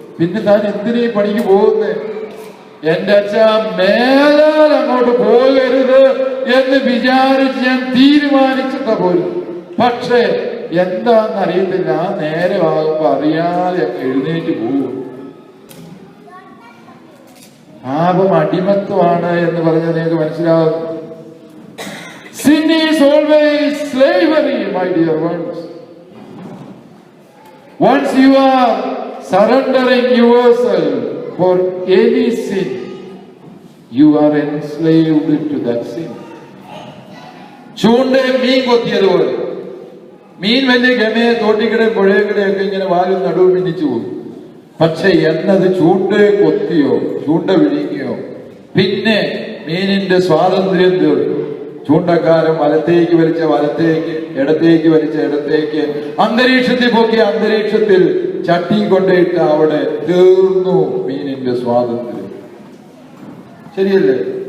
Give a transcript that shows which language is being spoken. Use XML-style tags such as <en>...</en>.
<ml>പിന്നെ താൻ എന്തിനീ പണിക്ക് പോകുന്നേ? എന്റെ അച്ഛൻ മേലാൽ അങ്ങോട്ട് പോകരുത് എന്ന് വിചാരിച്ച് ഞാൻ തീരുമാനിച്ചിട്ട പോലും. പക്ഷേ എന്താന്ന് അറിയത്തില്ല, ആ നേരമാകുമ്പോ അറിയാതെ എഴുന്നേറ്റ് പോകും. പാപം അടിമത്വമാണ് എന്ന് പറഞ്ഞാൽ നിങ്ങൾക്ക് മനസ്സിലാവും.</ml> <en>Sin is always slavery, my dear ones. Once you are surrendering yourself for any sin, you are enslaved to that sin.</en> <ml>ചൂണ്ടേ മീൻ കൊത്തിയതുപോലെ. മീൻ വലിയ ഗമയെ തോട്ടിക്കടയും പുഴയക്കടയൊക്കെ ഇങ്ങനെ വാലും നടുവും മിന്നിച്ചു പോകും. പക്ഷെ എന്നത് ചൂണ്ടയെ കൊത്തിയോ ചൂണ്ട വിഴുങ്ങിയോ പിന്നെ മീനിന്റെ സ്വാതന്ത്ര്യം തീർന്നു. ചൂണ്ടക്കാരൻ വലത്തേക്ക് വലിച്ച വലത്തേക്ക്, ഇടത്തേക്ക് വലിച്ച ഇടത്തേക്ക്, അന്തരീക്ഷത്തിൽ പോക്കിയ അന്തരീക്ഷത്തിൽ ചട്ടി കൊണ്ടിട്ട് അവിടെ തീർന്നു മീനിന്റെ സ്വാതന്ത്ര്യം. ശരിയല്ലേ?</ml>